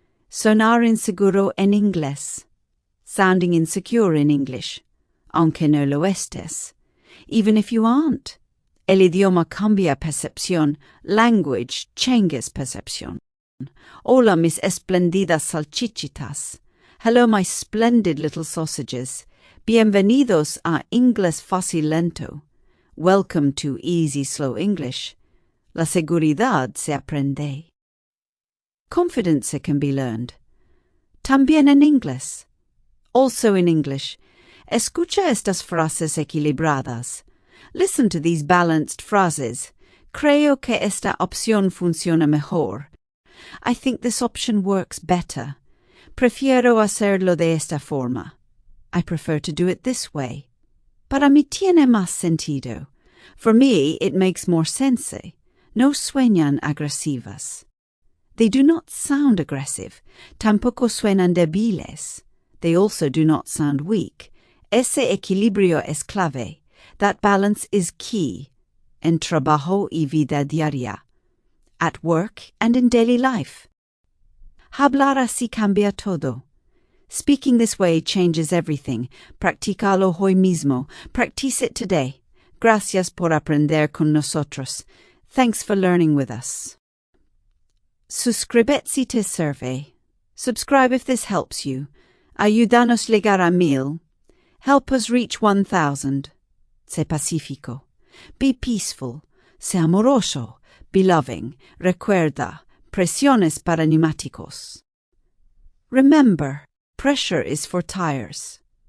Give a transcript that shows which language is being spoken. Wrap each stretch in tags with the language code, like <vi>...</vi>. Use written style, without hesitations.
<es>Sonar inseguro en inglés.</es> <en>Sounding insecure in English.</en> <es>Aunque no lo estés.</es> <en>Even if you aren't.</en> <es>El idioma cambia percepción.</es> <en>Language changes percepción.</en> <es>Hola, mis espléndidas salchichitas.</es> <en>Hello, my splendid little sausages.</en> <es>Bienvenidos a Inglés Fácil Lento.</es> <en>Welcome to Easy Slow English.</en> <es>La seguridad se aprende.</es> <en>Confidence can be learned.</en> <es>También en inglés.</es> <en>Also in English.</en> <es>Escucha estas frases equilibradas.</es> <en>Listen to these balanced phrases.</en> <es>Creo que esta opción funciona mejor.</es> <en>I think this option works better.</en> <es>Prefiero hacerlo de esta forma.</es> <en>I prefer to do it this way.</en> <es>Para mí tiene más sentido.</es> <en>For me, it makes more sense.</en> <es>No suenan agresivas.</es> <en>They do not sound aggressive.</en> <es>Tampoco suenan débiles.</es> <en>They also do not sound weak.</en> <es>Ese equilibrio es clave.</es> <en>That balance is key.</en> <es>En trabajo y vida diaria.</es> <en>At work and in daily life.</en> <es>Hablar así cambia todo.</es> <en>Speaking this way changes everything.</en> <es>Practícalo hoy mismo.</es> <en>Practice it today.</en> <es>Gracias por aprender con nosotros.</es> <en>Thanks for learning with us.</en> <es>Suscríbete si te sirve.</es> <en>Subscribe if this helps you.</en> <es>Ayúdanos llegar a 1000.</es> <en>Help us reach 1000.</en> <es>Sé pacífico.</es> <en>Be peaceful.</en> <es>Sé amoroso.</es> <en>Be loving.</en> <es>Recuerda. Presiones para neumáticos.</es> <en>Remember, pressure is for tires.</en>